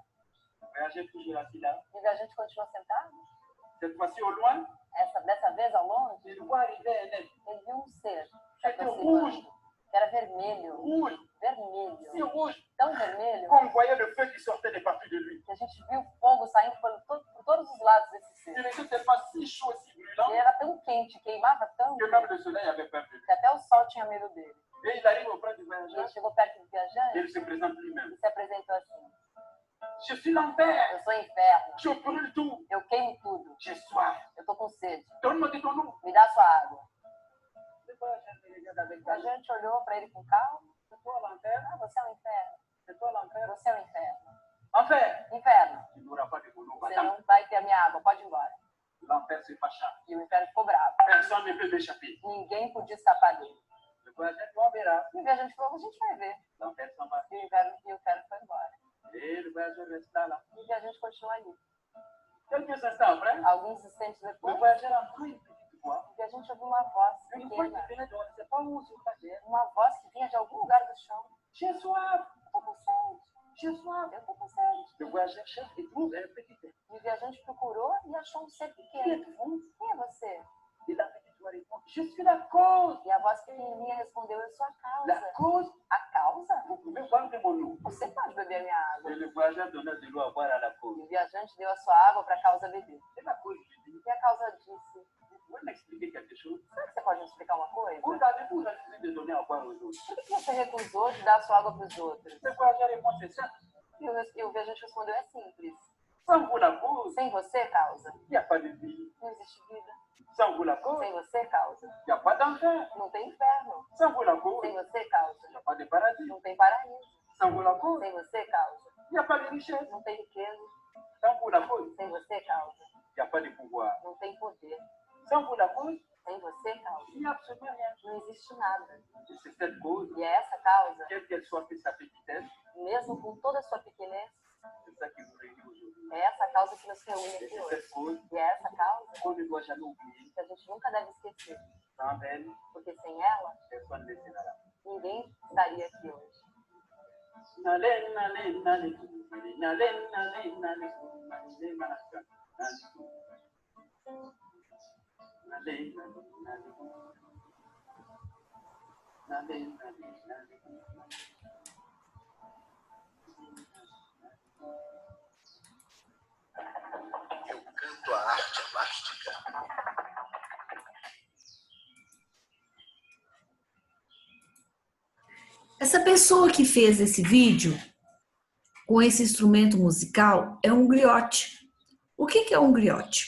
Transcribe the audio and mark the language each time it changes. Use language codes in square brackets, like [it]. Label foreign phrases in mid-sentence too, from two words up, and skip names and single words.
[fr] Le voyageur toujours assis là. [pt] E o viajante continuou sentado. [fr] Cette fois-ci au loin, [pt] Dessa vez, ao longe, [fr] il voit arriver un être. [pt] ele viu um ser se [fr] C'était [pt] aproximando, [fr] rouge, [pt] que era vermelho. [fr] rouge, si [pt] Vermelho. [fr] rouge, [pt] Tão vermelho [fr] qu'on voyait le feu qui sortait de partout de lui. [pt] que a gente viu fogo saindo por todos os lados desse ser. [fr] Il était tellement si chaud, si brûlant, [pt] Ele era tão quente, queimava tanto, [fr] que même le soleil avait peur de lui. [pt] que até o sol tinha medo dele. [fr] Et il arrive auprès du [pt] E [fr] voyageur [pt] ele chegou perto do [fr] et [pt] viajante [fr] il se présente lui-même. [pt] e se apresentou assim: [fr] Je suis l'enfer, [pt] eu sou o inferno, [fr] je brûle tout, [pt] eu queimo tudo, [fr] j'ai soif. [pt] eu tô com sede, [fr] Donne-moi de ton eau. [pt] me dá a sua água. [fr] Le voyageur me regarde avec [pt] O [fr] calme. [pt] viajante olhou para ele com calma: [fr] C'est toi l'enfer, [pt] ah, você é o inferno, [fr] c'est toi l'enfer. [pt] você é o inferno. [fr] Enfer, [pt] Inferno, [fr] tu n'auras pas de mon eau. [pt] você [fr] Va-t'en. [pt] não vai ter a minha água, pode ir embora. [fr] L'enfer se fâcha. [pt] E o inferno ficou bravo. [fr] Personne ne peut m'échapper. [pt] Ninguém podia escapar dele. [fr] Le voyageur, on verra. [pt] E o viajante falou: a gente vai ver. [fr] L'enfer s'en va. [pt] E o inferno foi embora. [fr] Et le voyageur reste là. [pt] E o viajante continua ali. [fr] Quelques instants après, [pt] Alguns instantes [fr] le [pt] depois, [fr] voyageur entend une petite voix. [pt] o viajante ouviu uma voz [fr] Une voix qui [pt] pequena, [fr] venait de on ne sait pas où sur la terre. [pt] uma voz que vinha de algum lugar do chão. [fr] J'ai soif, [pt] Eu tô com sede, [fr] j'ai soif. [pt] eu tô com sede. [fr] Le voyageur cherche et trouve un petit être. [pt] E o viajante procurou e achou um ser [fr] Qui [pt] pequeno. [fr] êtes-vous? [pt] Quem é você? [fr] Et la petite voix répond, je suis la cause. [pt] E a voz pequenininha respondeu: eu sou a [fr] La [pt] causa. [fr] cause, [pt] A causa? [fr] vous pouvez boire de mon eau. [pt] Você pode beber a minha água. [fr] Et le voyageur donna de l'eau à boire à la [pt] E [fr] cause. [pt] o viajante deu a sua água para a causa beber. [fr] Et la cause lui dit, [pt] E a causa disse: [fr] vous pouvez m'expliquer quelque chose? [pt] será que você pode me explicar uma coisa? [fr] Vous avez-vous refusé de donner à boire aux autres? [pt] Por que você recusou de dar a sua água para os outros? [fr] Le voyageur répond, c'est simple. [pt] E o viajante respondeu: é simples. [fr] Sans vous la cause, [pt] Sem você, causa, [fr] il n'y a pas de vie. [pt] não existe vida. [fr] Sans vous la cause, [pt] Sem você, causa, [fr] il n'y a pas d'enfer. [pt] não tem inferno. [fr] Sans vous la cause, [pt] Sem [fr] il [pt] você, causa, [fr] n'y a pas de paradis. [pt] não tem paraíso. [fr] Sans vous la cause, [pt] Sem você, causa, [fr] il n'y a pas de richesse. [pt] não tem riqueza. [fr] Sans vous la cause, [pt] Sem você, causa, [fr] il n'y a pas de pouvoir. [pt] não tem poder. [fr] Sans vous la cause, [pt] Sem você, causa, [fr] il n'y a absolument rien. [pt] não existe nada. [fr] Et c'est cette cause, [pt] E é essa causa, [fr] quelle qu'elle soit que sa petitesse, [pt] mesmo com toda a sua pequenez, [fr] c'est ça qui nous réunit aujourd'hui. [pt] é essa causa que nos reúne [fr] Et [pt] aqui [fr] c'est [pt] hoje. [fr] cette cause [pt] E é essa causa [fr] qu'on ne doit jamais oublier. [pt] que a gente nunca deve esquecer, [fr] Sans elle, [pt] porque sem ela, [fr] personne ne sera là. [pt] ninguém estaria aqui hoje. Nale, nale, nale, nale, nale, nale, nale, manaka, nale, nale, nale, nale. respeito à arte elástica. Essa pessoa que fez esse vídeo com esse instrumento musical é um griote. O que é um griote?